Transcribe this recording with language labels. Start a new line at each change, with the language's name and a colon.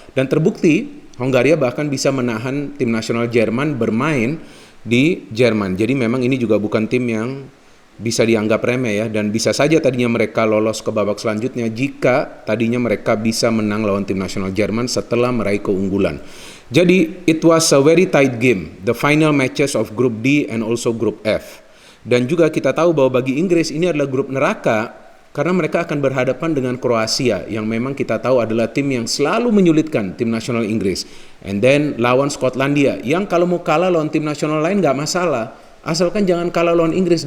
Indonesian: Dan terbukti Hongaria bahkan bisa menahan tim nasional Jerman bermain di Jerman. Jadi memang ini juga bukan tim yang bisa dianggap remeh ya. Dan bisa saja tadinya mereka lolos ke babak selanjutnya jika tadinya mereka bisa menang lawan tim nasional Jerman setelah meraih keunggulan.
English: Jadi it was a very tight game, the final matches of Group D and also Group F.
Indonesian: Dan juga kita tahu bahwa bagi Inggris ini adalah grup neraka karena mereka akan berhadapan dengan Kroasia yang memang kita tahu adalah tim yang selalu menyulitkan tim nasional Inggris. And then lawan Skotlandia yang kalau mau kalah lawan tim nasional lain gak masalah, asalkan jangan kalah lawan Inggris.